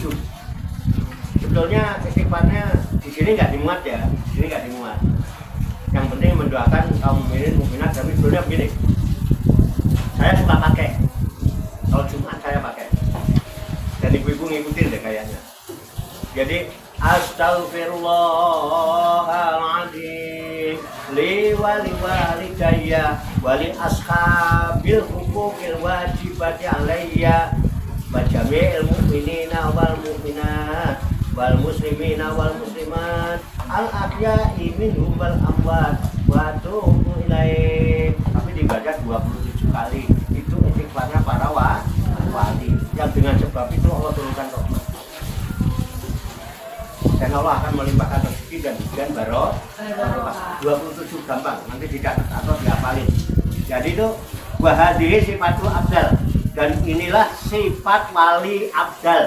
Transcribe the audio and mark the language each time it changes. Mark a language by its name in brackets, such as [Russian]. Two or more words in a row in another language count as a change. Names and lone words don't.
[Indonesian] Sebetulnya istighfarnya di sini nggak dimuat ya, di sini nggak dimuat. Yang penting mendoakan kaum mukminin mukminat. Tapi sebetulnya begini, saya suka pakai. Kalau Jumat saya pakai. Dan ibu-ibu ngikutin deh kayaknya. [Arabic] Jadi أستغفر الله العظيم لي ولوالدي ولأصحاب الحقوق الواجبة علي ولجميع المؤمنين والمؤمنات والمسلمين والمسلمات الأحياء منهم والأموات وأتوب إليه. [Indonesian] Tapi dibaca 27 kali. Itu istighfarnya para wali yang dengan sebab itu Allah turunkan rahmat. Dan Allah akan melimpahkan rezeki dan hujan barokah. 27 gampang, nanti dicatat atau dihafalin. Jadi itu [Arabic] وهذه صفة الأبدال, [Indonesian] dan inilah sifat wali abdal.